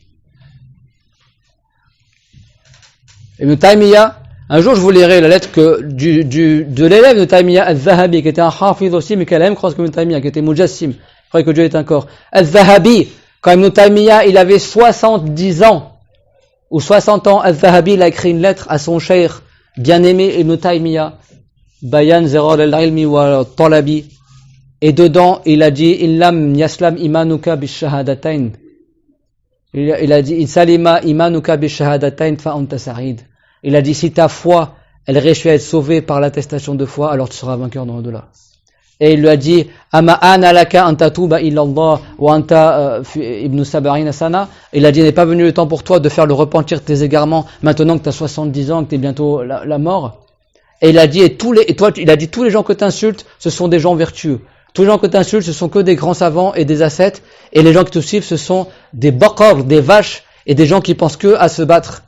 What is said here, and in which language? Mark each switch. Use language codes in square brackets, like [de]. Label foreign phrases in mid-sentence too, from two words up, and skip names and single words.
[fr] Ibn Taymiyyah, un jour je vous lirai la lettre de l'élève de Taymiyyah, Al-Zahabi, qui était un hafiz aussi, mais qui a la même croyance que Ibn Taymiyyah, qui était mujassim, il croyait que Dieu est un corps. Al-Zahabi, quand Ibn Taymiyyah il avait 70 ans, ou 60 ans, Al-Zahabi il a écrit une lettre à son cheikh, bien-aimé Ibn Taymiyyah, Bayan Zirar al-Ilmi wa Talabi. Et dedans, il a dit, [ar] إن لم يسلم إيمانك بالشهادتين. [fr] Il a dit, [ar] إن سلم إيمانك بالشهادتين فأنت سعيد. [fr] Il a dit, si ta foi, elle réussit à être sauvée par l'attestation de foi, alors tu seras vainqueur dans l'au-delà. Et il lui a dit, [ar] أما آن لك أن تتوب إلى الله وأنت ابن سبعين سنة. [fr] Il a dit, n'est pas venu le temps pour toi de faire le repentir de tes égarements, maintenant que tu as 70 ans, que tu es bientôt la mort. Et il a dit, il a dit, tous les gens que tu insultes, ce sont des gens vertueux. Tous les gens que tu insultes, ce sont que des grands savants et des ascètes, et les gens qui te suivent, ce sont des baqars, des vaches, et des gens qui pensent que à se battre.